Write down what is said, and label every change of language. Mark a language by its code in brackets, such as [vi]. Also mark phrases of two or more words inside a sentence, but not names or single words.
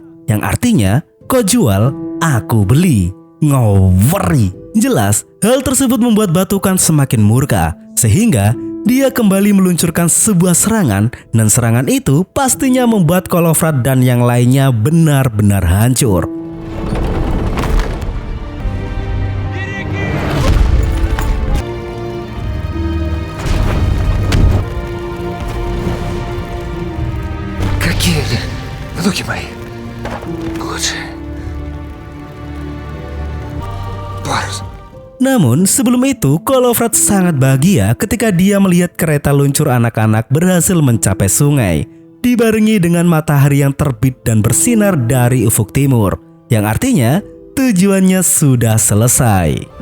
[id] Yang artinya, kau jual, aku beli. Ngawari. Jelas, hal tersebut membuat Batukan semakin murka, sehingga dia kembali meluncurkan sebuah serangan, dan serangan itu pastinya membuat Kolovrat dan yang lainnya benar-benar hancur. [ru] Какие внуки мои? Лучше. Парус. [id] Namun sebelum itu, Kolovrat sangat bahagia ketika dia melihat kereta luncur anak-anak berhasil mencapai sungai, dibarengi dengan matahari yang terbit dan bersinar dari ufuk timur, yang artinya tujuannya sudah selesai.